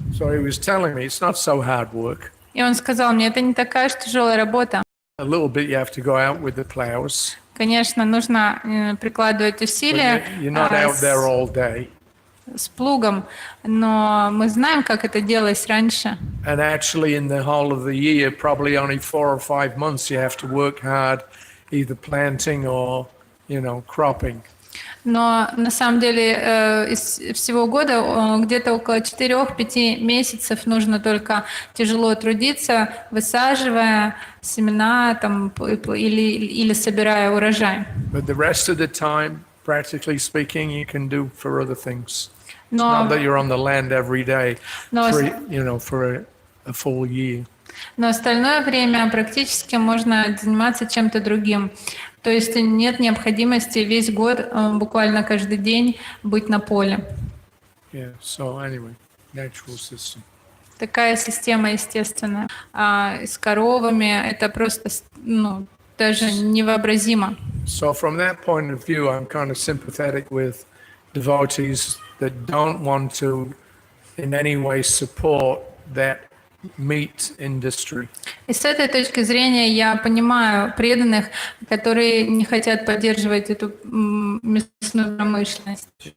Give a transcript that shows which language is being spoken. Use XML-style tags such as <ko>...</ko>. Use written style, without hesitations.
<en>So he was telling me it's not so hard work.</en> <ru>И он сказал мне, это не такая уж тяжелая работа.</ru> <en>A little bit you have to go out with the plows.</en> <ru>Конечно, нужно прикладывать усилия</ru> <en>You're not out there all day.</en> <ru>с плугом, но мы знаем, как это делалось раньше.</ru> <en>And actually in the whole of the year, probably only 4 or 5 months you have to work hard, either planting or, cropping.</en> <ru>Но на самом деле из всего года где-то около 4-5 месяцев нужно только тяжело трудиться, высаживая семена там, или собирая урожай.</ru> <en>But the rest of the time, practically speaking, you can do for other things. It's</en> <ru>Но,</ru> <en>not that you're on the land every day,</en> <ru>но,</ru> <en>for a full year.</en> <ru>но остальное время практически можно заниматься чем-то другим. То есть нет необходимости весь год, буквально каждый день, быть на поле.</ru> <en>Yeah, so anyway, natural system.</en> <ru>Такая система естественная. А с коровами это просто, даже невообразимо.</ru> <en>So from that point of view, I'm kind of sympathetic with devotees that don't want to in any way support that meat industry.</en> <ru>И с этой точки зрения я понимаю преданных, которые не хотят поддерживать эту мясную промышленность.</ru>